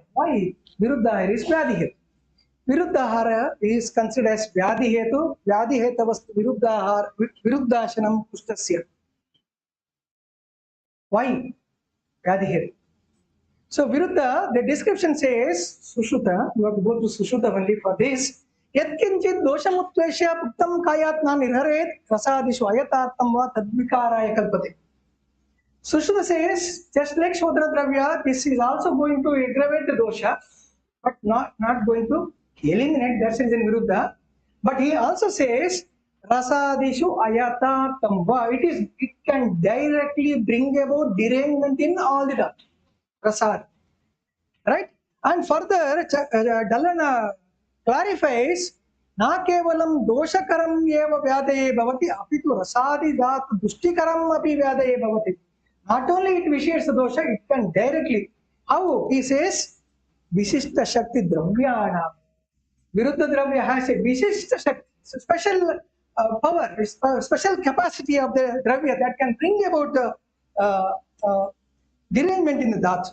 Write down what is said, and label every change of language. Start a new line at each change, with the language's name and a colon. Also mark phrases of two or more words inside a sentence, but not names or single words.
English: Why Viruddha is Vyadhihetu? Viruddhahara is considered as Vyadhihetu.
Sanskrit: व्याधिहेतवस्तु विरुद्धाशनम् कुस्तस्य.
English: Why Vyadhihetu? So Viruddha, the description says, Sushruta, you have to go to Sushruta only for this.
Sanskrit: यत्किञ्चित् दोषमुत्वेश्य पुत्तम् कयत्न निर्हरेत् प्रसादिषु अयतर्तम् वा तद्विकाराय कल्पते.
English: Sushruta says, just like
Sanskrit: शोद्र द्रव्य,
English: this is also going to aggravate the dosha, but not going to eliminate, that is in Viruddha. But he also says,
Sanskrit: रसादिषु अयतर्तम् वा,
English: it can directly bring about derangement in all the dhatu. Prasad, right? And further, Dalana clarifies,
Sanskrit: न केवलम् दोषकरम् एव व्याधये भवति अपितु रसादि धात् दूषिकरम् अपि व्याधये भवति.
English: Not only it vitiates the dosha, it can directly. How? He says,
Sanskrit: विशिष्ट शक्ति द्रव्यन. विरुद्ध द्रव्य
English: has a
Sanskrit: विशिष्ट शक्ति,
English: special power, special capacity of the Dravya that can bring about derangement in the dhatu.